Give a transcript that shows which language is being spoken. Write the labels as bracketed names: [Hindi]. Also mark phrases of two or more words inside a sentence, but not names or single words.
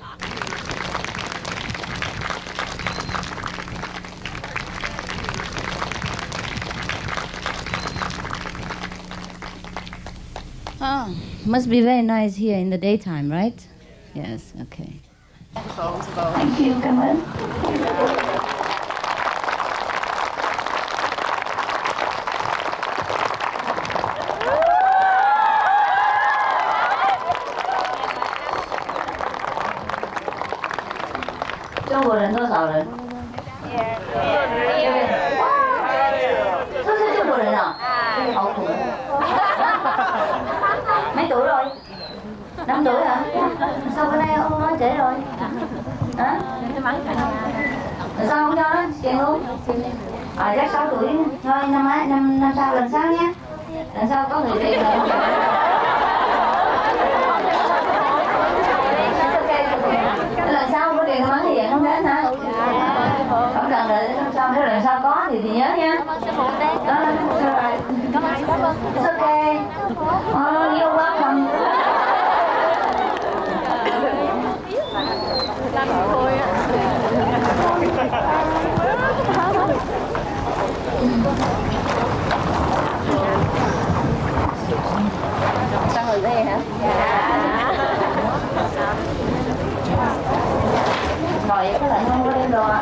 [English] Oh, must be very nice here in the daytime, right? Yes, okay. Thank you, [Vietnamese] cảm ơn. [Chinese] 中国人多少人？都是中国人啊，好苦。 [Vietnamese] Mấy tuổi rồi? 5 tuổi hả? Sao bữa nay ông nói trễ rồi? Hả? Sao không cho nó tiền luôn? Chắc 6 tuổi. Thôi năm sau lần sau nhé. Lần sau có người tiền rồi. Lần sau có tiền mắng thì vậy không đến hả? Không cần đợi năm sau, nếu lần sau có thì nhớ nha. Đó, rồi. [English] It's okay. Oh, you're welcome. [Vietnamese] Sao rồi đây hả? Dạ. Rồi vậy có lạnh không? Có đem đồ ạ?